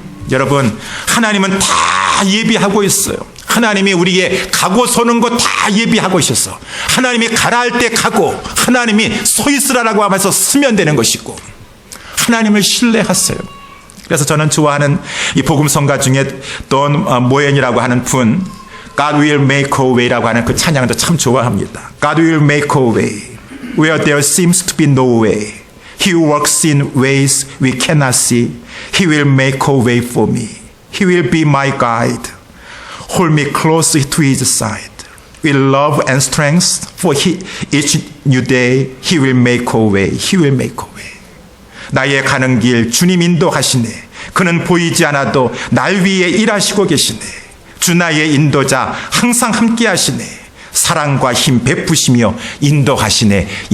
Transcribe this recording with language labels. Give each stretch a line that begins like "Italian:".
Korean: 여러분 하나님은 다 예비하고 있어요. 하나님이 우리의 가고 서는 것 다 예비하고 있어서 하나님이 가라 할 때 가고 하나님이 서 있으라라고 하면서 서면 되는 것이고 하나님을 신뢰하세요. 그래서 저는 좋아하는 이 복음성가 중에 돈 모엔이라고 하는 분
English: God will make a way
Korean: 라고 하는 그 찬양도 참 좋아합니다.
English: God will make a way where there seems to be no way. He works in ways we cannot see. He will make a way for me. He will be my guide. Hold me close to his side. With love and strength for each new day. He will make a way. He will make a way.
Korean: 나의 가는 길 주님 인도하시네. 그는 보이지 않아도 날 위해 일하시고 계시네. 주 나의 인도자 항상 함께 하시네. 사랑과 힘 베푸시며 인도하시네.